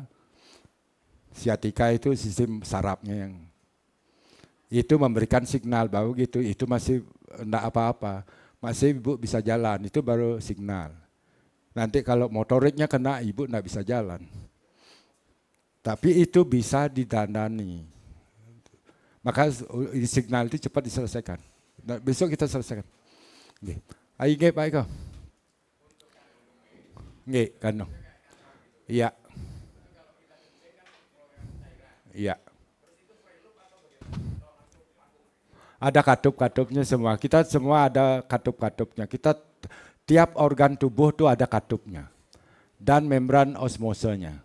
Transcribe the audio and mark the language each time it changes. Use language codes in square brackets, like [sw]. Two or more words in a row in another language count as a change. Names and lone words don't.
[id] Sciatica itu sistem sarafnya yang itu memberikan signal bahwa gitu, itu masih enggak apa-apa. Masih Ibu bisa jalan, itu baru signal. Nanti kalau motoriknya kena, Ibu enggak bisa jalan. Tapi itu bisa didandani. Maka signal itu cepat diselesaikan. Nah, besok kita selesaikan. [jv] Nggih. Ayo nggih Pak Eko. Nggih, [id] kan. Iya. Iya. Ada katup-katupnya semua. Kita semua ada katup-katupnya. Kita tiap organ tubuh tuh ada katupnya. Dan membran osmosenya.